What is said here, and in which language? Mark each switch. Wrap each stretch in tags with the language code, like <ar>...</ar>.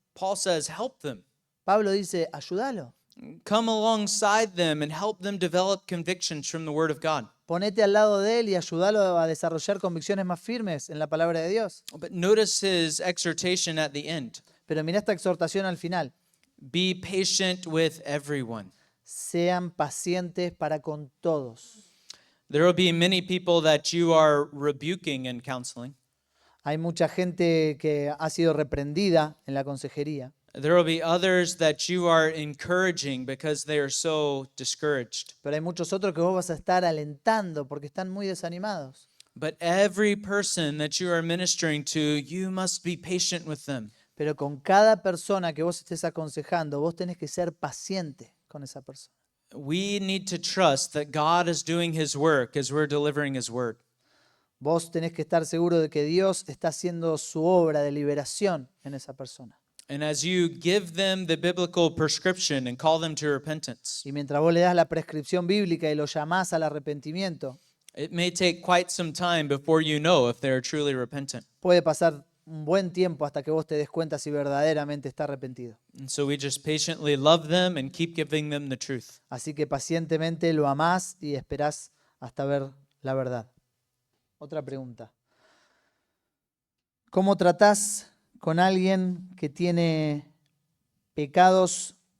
<en>Paul says, help them.</en> <es>Pablo dice, ayúdalo.</es> <en>Come alongside them and help them develop convictions from the Word of God.</en> <es>Ponete al lado de él y ayúdalo a desarrollar convicciones más firmes en la palabra de Dios.</es> <en>But notice his exhortation at the end.</en> <es>Pero mira esta exhortación al final.</es> <en>Be patient with everyone.</en> <es>Sean pacientes para con todos.</es> <en>There will be many people that you are rebuking in counseling.</en> <es>Hay mucha gente que ha sido reprendida en la consejería.</es> <en>There will be others that you are encouraging because they are so discouraged.</en> <es>Pero hay muchos otros que vos vas a estar alentando porque están muy desanimados.</es> <en>But every person that you are ministering to, you must be patient with them.</en> <es>Pero con cada persona que vos estés aconsejando, vos tenés que ser paciente con esa persona.</es> <en>We need to trust that God is doing His work as we're delivering His word.</en> <es>Vos tenés que estar seguro de que Dios está haciendo su obra de liberación en esa persona.</es> <en>And as you give them the biblical prescription and call them to repentance,</en> <es>Y mientras vos le das la prescripción bíblica y lo llamás al arrepentimiento,</es> <en>it may take quite some time before you know if they're truly repentant.</en> <es>puede pasar un buen tiempo hasta que vos te des cuenta si verdaderamente está arrepentido.</es> <en>And so we just patiently love them and keep giving them the truth.</en> <es>Así que pacientemente lo amás y esperás hasta ver la verdad. Otra pregunta. ¿Cómo tratás con alguien que tiene pecados?</es>